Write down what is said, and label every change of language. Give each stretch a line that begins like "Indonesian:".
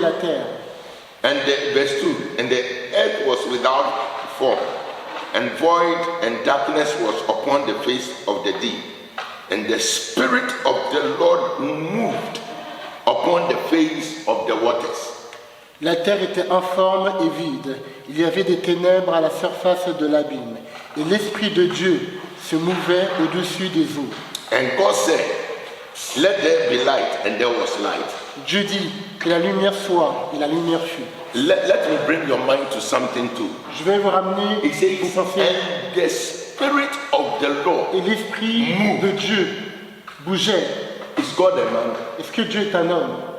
French: la terre.
English: And verse 2. And the earth was without form, and void, and darkness was upon the face of the deep. And the Spirit of the Lord moved upon the face of the waters.
French: La terre était informe et vide. Il y avait des ténèbres à la surface de l'abîme. Et l'Esprit de Dieu se mouvait au-dessus des eaux.
English: And God said, let there be light, and there was light.
French: Dieu dit que la lumière soit, et la lumière fut.
English: Let me bring your mind to something too.
French: Je vais vous ramener
English: It says,
French: vous penser,
English: and the Spirit of the Lord.
French: et l'Esprit de Dieu bougeait.
English: Is God a man?
French: Est-ce que Dieu est un homme?